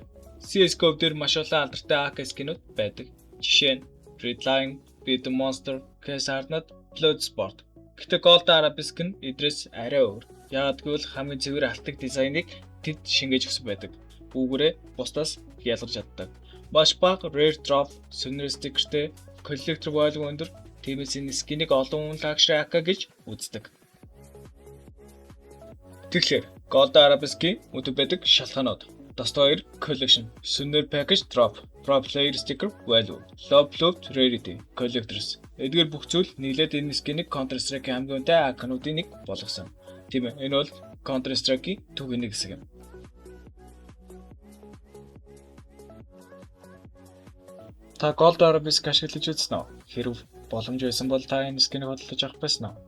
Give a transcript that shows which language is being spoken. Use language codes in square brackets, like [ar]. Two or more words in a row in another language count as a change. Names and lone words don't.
[mn] CS:GO дээр маш олон алдартай AK скинүүд байдаг. Жишээ нь Redline, Beat Monster, Case-Hardened, Bloodsport. Гэхдээ Gold Arabesque нь эдрээс арай өөр. Яагад гэвэл хамгийн цэвэр алтдаг дизайныг тэд шингээж өгсөн байдаг. Үүгээрээ бусдаас ялгарч чаддаг. Маш бага [en] rare drop, [mn] Souvenir stickerтэй, [en] collector value [mn] өндөр, тиймээс энэ скинийг олон хүн luxury AK гэж үздэг. Тэгэхээр Gold Arabesque-ийн үнэтэй байдаг шалтгаанууд: [en] Dust 2 collection, Souvenir package drop, pro player sticker value, low float rarity, collectors. [mn] Эдгээр бүх зүйл нийлээд энэ скинийг Counter-Strike хамгийн үнэтэй AK-нуудын нэг болгосон. Тийм ээ, энэ бол Counter-Strike-ийн түүхийн нэг хэсэг юм. Та Gold Arabesque ашиглаж үзсэн үү? Хэрв боломж байсан бол та энэ скинийг бодлож авах байсан уу?